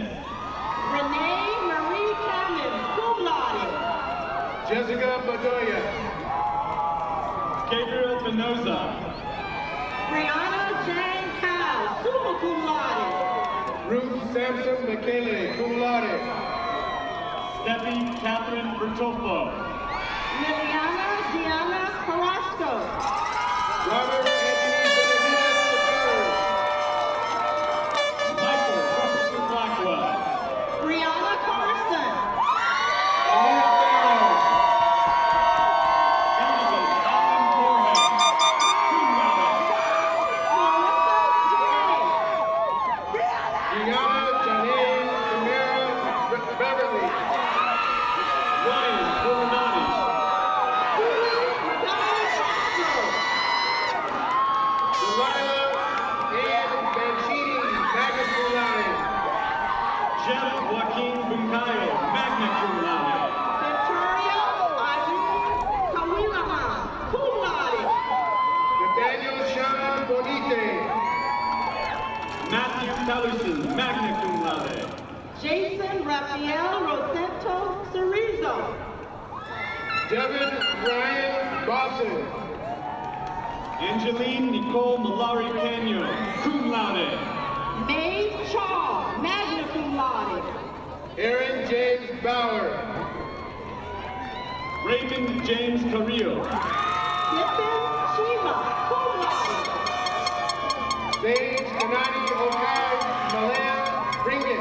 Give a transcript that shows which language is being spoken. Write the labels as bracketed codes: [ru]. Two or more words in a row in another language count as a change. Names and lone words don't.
[en] Renee Marie Cannon, [la] cum laude. [en] Jessica Bedoya. Gabriel Venoza. Brianna Jane Cow, [la] summa cum laude. [en] Ruth Sampson McKinley, [la] cum laude. [en] Steffi Catherine Bertolfo. Liliana Diana Carrasco. Robert Anthony Benavides III. Michael Robinson Blackwell. Brianna Carson. Alina Farrell. Elizabeth Allen Borges, [la] cum laude. [en] Gianna Janine Samara Beverly. Ryan Coronati. Delilah Ann Banchini, [la] magna cum laude. [en] Jeff Joaquin Buncayo, [la] magna cum laude. [en] Victoria Irene Kawilahan, [la] cum laude. [en] Nathaniel Sean Bonite. Matthew Taluson, [la] magna cum laude. [en] Jason Rafael Rosento Cerezo. Devin Ryan Boston. Angeline Nicole Malari Canyo, [la] cum laude. [en] Mae Shaw, [la] magna cum laude. [en] Erin James Bauer. Raymond James Carrillo. Pippin Shima, [la] cum laude. [en] Sage Kanani Okai Malan Ringgit.